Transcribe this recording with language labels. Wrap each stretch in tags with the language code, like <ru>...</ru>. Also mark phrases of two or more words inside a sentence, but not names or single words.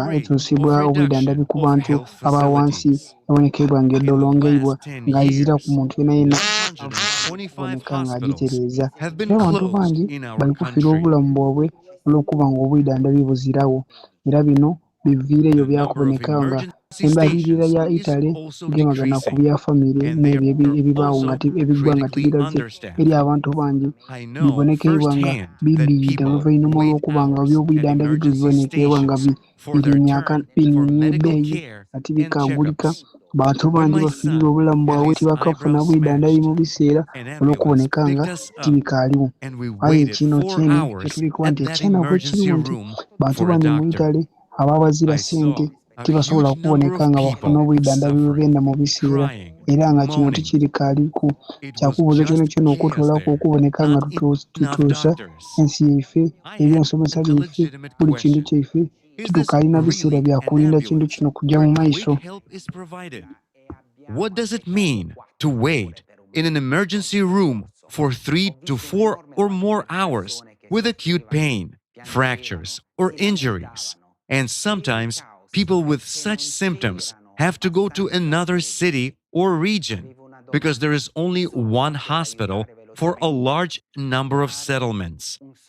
<xog>etuusibwa obwidandabi ku bantu aba wansi ebonekeibwa nga edolongeibwa ng'ayizira ku muntu yenna yenna aboneka nga agitereeza era abantu bangi bali kufiira obulamu bwabwe olw'okuba nga obwidandabi buzirawo era bino biviireyo byakuboneka nga embalirira ya Italy gemagana ku bya famire n'ebyo ebibaawo nga ebigwa nga tebiraze eri abantu bangi bibonekeibwa nga bibiyita oluvannyuma olw'okuba nga by'obwidandabi bibonekeibwa nga birinya ebbeeyi nga tibikagulika bantu bangi bafiirira obulamu bwabwe tibakafuna bwidandabi mu biseera olw'okuboneka nga tibikaaliwo aye kino kyeni kyetuli kuba nti ekyena bwe kiriwo nti bantu bangi mu Italy ababazira ssente tibasobola kuboneka nga bafuna obwidandabi bwegenda mu biseera era nga kino tikirikaaliku kyakubuuza kyona kyona okutuulako okuboneka nga tutuusa ensi yaife ebyensomesa byaife buli kintu kyaife titukaalina biseera byakulinda kintu kino kujja mu maiso.</xog> <en>What does it mean to wait in an emergency room for 3 to 4 or more hours with acute pain, fractures, or injuries? And sometimes people with such symptoms have to go to another city or region because there is only one hospital for a large number of settlements.</en>